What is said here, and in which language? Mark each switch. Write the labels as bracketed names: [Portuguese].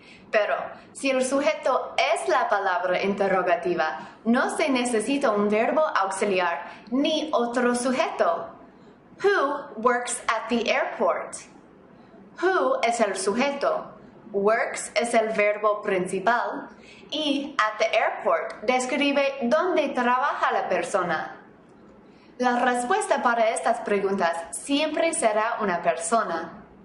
[Spanish] Pero, si el sujeto es la palabra interrogativa, no se necesita un verbo auxiliar ni otro sujeto. [English] Who works at the airport? [Spanish] Who es el sujeto, works es el verbo principal y [English] at the airport [Spanish] describe dónde trabaja la persona. La respuesta para estas preguntas siempre será una persona.